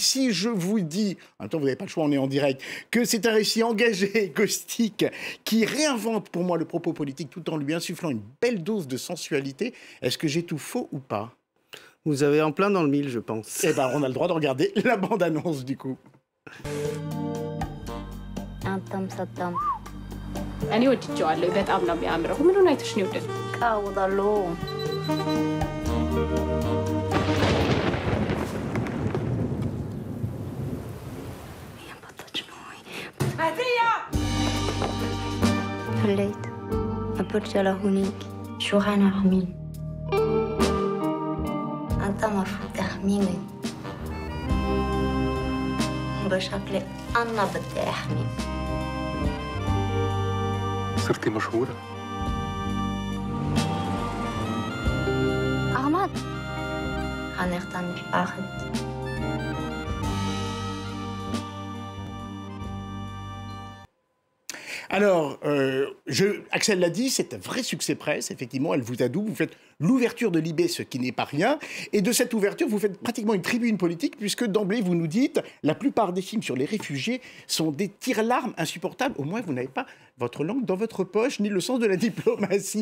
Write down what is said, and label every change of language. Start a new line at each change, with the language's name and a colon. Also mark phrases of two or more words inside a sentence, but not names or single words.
French: Si je vous dis, en même temps vous n'avez pas le choix, on est en direct, que c'est un récit engagé, caustique, qui réinvente pour moi le propos politique tout en lui insufflant une belle dose de sensualité, est-ce que j'ai tout faux ou pas? Vous avez en plein dans le mille, je pense. Eh ben, on a le droit de regarder la bande-annonce du coup.
Amharic: أنا ወድጄዋለሁ በጣም ነው የሚያምረው ምኑን አይተሽ ነው የወደድሽው?
Arabic: ቃውዳለሁ فليت أبرجل هونيك شو هنعمل أنت المفروض تحميني بشكل أنا بدي أحميك صرتي مشهورة. أحمد هنختار الأخذ
French: Alors, Axel l'a dit, c'est un vrai succès presse, effectivement, elle vous adoube, vous faites l'ouverture de l'IB, ce qui n'est pas rien, et de cette ouverture, vous faites pratiquement une tribune politique, puisque d'emblée, vous nous dites, la plupart des films sur les réfugiés sont des tire-larmes insupportables, au moins vous n'avez pas votre langue dans votre poche, ni le sens de la diplomatie.